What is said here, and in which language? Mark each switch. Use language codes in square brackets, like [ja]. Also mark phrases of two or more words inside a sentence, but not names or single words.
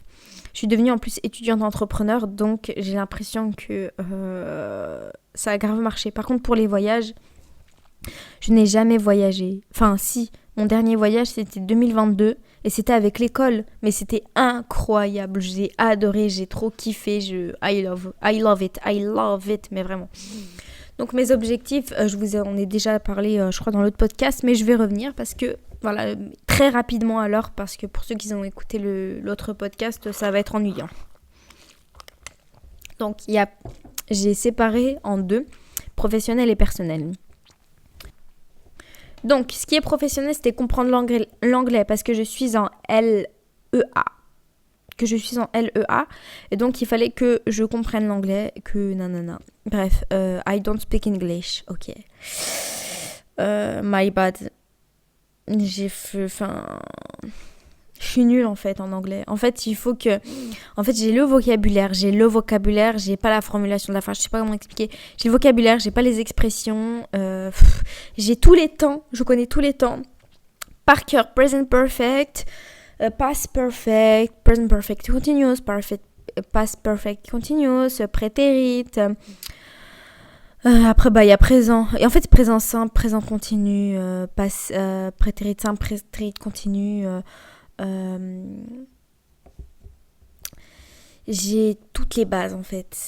[fr] Je suis devenue en plus étudiante entrepreneur, donc j'ai l'impression que ça a grave marché. Par contre, pour les voyages, je n'ai jamais voyagé. Enfin, si, mon dernier voyage, c'était 2022 et c'était avec l'école. Mais c'était incroyable. J'ai adoré, j'ai trop kiffé. [en] I love it, [fr] mais vraiment. Donc mes objectifs, on ai déjà parlé, je crois, dans l'autre podcast, mais je vais revenir parce que, voilà, très rapidement alors, parce que pour ceux qui ont écouté l'autre podcast, ça va être ennuyant. Donc j'ai séparé en deux, professionnel et personnel. Donc ce qui est professionnel, c'était comprendre l'anglais parce que je suis en LEA. Et donc il fallait que je comprenne l'anglais, que nanana. Bref, [en] I don't speak English, ok. My bad. [fr] Je suis nulle en fait en anglais. En fait, j'ai le vocabulaire, j'ai pas la formulation de la phrase, je sais pas comment expliquer. J'ai le vocabulaire, j'ai pas les expressions, j'ai tous les temps, je connais tous les temps. Par cœur, [en] present perfect, past perfect, present perfect continuous, past perfect continuous, [fr] prétérit. Après, il y a présent. Et en fait, présent simple, présent continu, prétérit simple, prétérit continu. J'ai toutes les bases en fait.